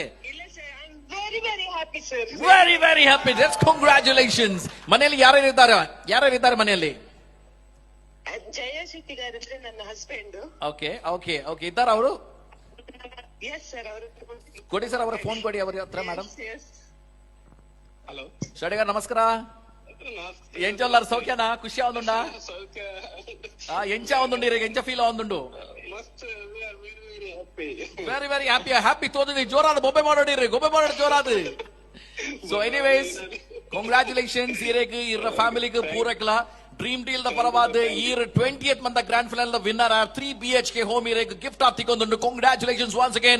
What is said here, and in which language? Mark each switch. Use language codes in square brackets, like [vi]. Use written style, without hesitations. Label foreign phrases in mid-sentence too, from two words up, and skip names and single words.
[en] ಇಲ್ಲ ಸರ್, I am very very happy sir. very very happy. Just congratulations. [kn] ಮನೆಯಲ್ಲಿ ಯಾರ್ಯಾರಿದ್ದಾರೆ ಮನೆಯಲ್ಲಿ? ಜಯ ಶೆಟ್ಟಿ ಗಾರಿದ್ರೆ ನನ್ನ ಹಸ್ಬೆಂಡ್. [en] okay okay okay, [kn] ಇದ್ದಾರ ಅವರು? [en] yes sir, ಅವರು [kn] ಕೊಡಿ ಸರ್, ಅವರ ಫೋನ್ ಕೊಡಿ ಅವರ ಹತ್ರ. ಮೇಡಮ್, [en] ಹಲೋ [tcy] ಶೆಟ್ಟಿಗಾರ್ ನಮಸ್ಕಾರ. ಎಂಚಲ್ಲಾರು ಸೌಖ್ಯನಾ? ಖುಷಿ ಆಗುಂಡ? ಎಂಚ ಆಗುಂಡು ಎಂಚ ಫೀಲ್ ಆಗುಂಡು? [en] very very happy. [tcy] ಹ್ಯಾಪಿ ತೋದಿದ್ರಿ, ಜೋರಾದ ಬೊಬ್ಬೆ ಮಾಡೋಡಿರಿ, ಗೊಬ್ಬೆ ಮಾಡೋದು ಜೋರಾದ. [en] so anyways, congratulations [tcy] ಇರೇಗೆ ಇರ ಫ್ಯಾಮಿಲಿಗೆ ಪೂರಕ್ಲ ಡ್ರೀಮ್ ಡೀಲ್ ದ ಪರವಾದ ಈರ್ [en] 20th month grand final [tcy] ದ ವಿನ್ನರ್ ಆರ್ [en] 3 BHK home [tcy] ಇರೇಗೆ [en] gift of [tcy] ತಿಕ್ಕೊಂದು. [en] congratulations once again.